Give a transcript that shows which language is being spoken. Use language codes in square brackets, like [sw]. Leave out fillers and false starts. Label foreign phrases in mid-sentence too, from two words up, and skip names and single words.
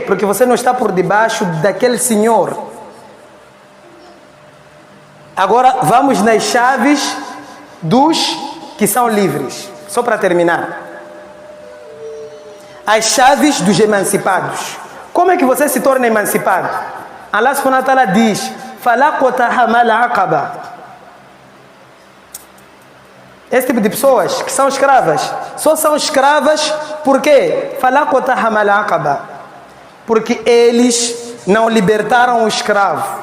[pt] Porque você não está por debaixo daquele senhor. Agora vamos nas chaves dos que são livres. Só para terminar. As chaves dos emancipados. Como é que você se torna emancipado? [ar] الله سبحانه وتعالى [pt] diz: [ar] فلا اقتحم العقبة. [pt] Esse tipo de pessoas que são escravas, só são escravas por quê? [ar] فلا اقتحم العقبة. [pt] Porque eles não libertaram o escravo.